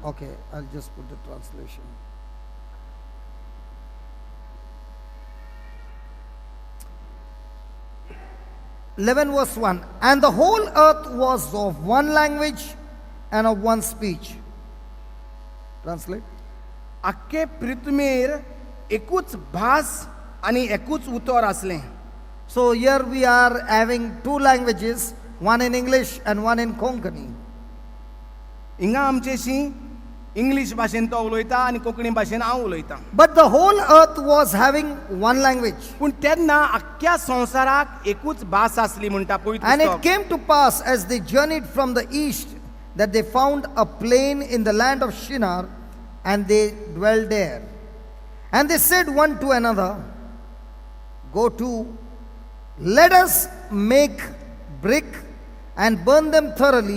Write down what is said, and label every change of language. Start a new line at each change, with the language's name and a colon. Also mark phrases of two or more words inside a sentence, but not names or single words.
English: Okay, I'll just put the translation. (11) verse 1. And the whole earth was of one language and of one speech. Translate.
Konkani: आख्खे पृथ्वीर एकूच भास आनी एकूच उतर आसलें.
English: So here we are having two languages, one in English and one in Konkani.
Konkani: हिंगा आमचेशी इंग्लीश भाशेन तो उलयता आनी कोंकणी भाशेन हांव उलयतां.
English: But the whole earth was having one language.
Konkani: पूण तेन्ना आख्ख्या संवसाराक एकूच भास आसली म्हणटा पवित्र
English: And it
Konkani: पुस्तक.
English: came to pass as they journeyed from the east that they found a plain in the land of Shinar, and they dwelled there. And they said one to another, "Go to, let us make brick and burn them thoroughly."